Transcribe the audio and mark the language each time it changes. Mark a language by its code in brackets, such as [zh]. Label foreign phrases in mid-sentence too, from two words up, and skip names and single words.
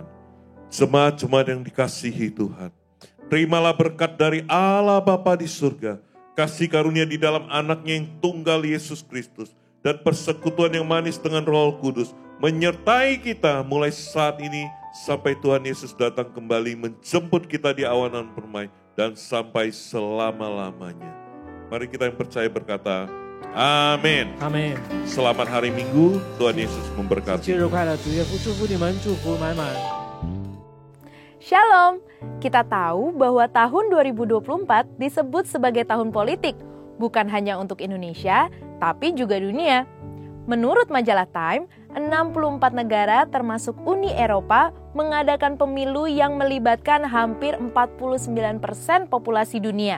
[id] Jemaat-jemaat yang dikasihi Tuhan, terimalah berkat dari Allah Bapa di surga, kasih karunia di dalam anaknya yang tunggal Yesus Kristus, dan persekutuan yang manis dengan Roh Kudus menyertai kita mulai saat ini sampai Tuhan Yesus datang kembali menjemput kita di awanan permai dan sampai selama-lamanya. Mari kita yang percaya berkata, Amin. Amin. Selamat hari Minggu, Tuhan Yesus memberkati. [zh] 节日快乐，主耶稣祝福你们，祝福满满。 [id] Shalom, kita tahu bahwa tahun 2024 disebut sebagai tahun politik, bukan hanya untuk Indonesia, tapi juga dunia. Menurut majalah Time, 64 negara termasuk Uni Eropa mengadakan pemilu yang melibatkan hampir 49% populasi dunia.